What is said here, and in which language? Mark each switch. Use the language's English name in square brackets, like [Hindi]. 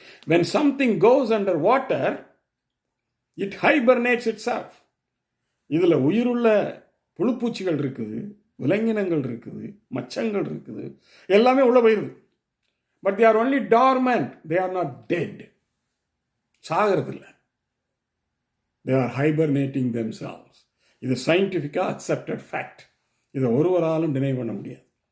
[English] When something goes under water, it hibernates itself. [Tamil] இதில் உயிருள்ள புழுப்பூச்சிகள் இருக்குது, விலங்கினங்கள் இருக்குது, மச்சங்கள் இருக்குது, எல்லாமே உள்ள போயிருது. [English] But they are only dormant, they are not dead. [Tamil] சாகிறதில்லை, [English] they are hibernating themselves. [Tamil] இது சயின்டிஃபிக்காக அக்செப்டட் ஃபேக்ட். இதை ஒருவராலும் டினை பண்ண முடியாது.